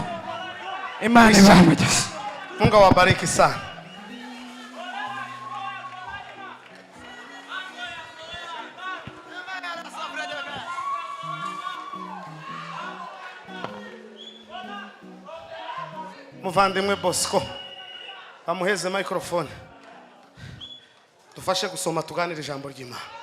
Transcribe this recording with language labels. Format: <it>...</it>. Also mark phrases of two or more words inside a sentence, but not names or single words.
<rw>Imana ibamugisha.</rw> <sw>Mungu awabariki sana.</sw> <rw>Muvandimwe Bosco bamuheze microphone dufashe gusoma tuganira ijambo ry'Imana.</rw>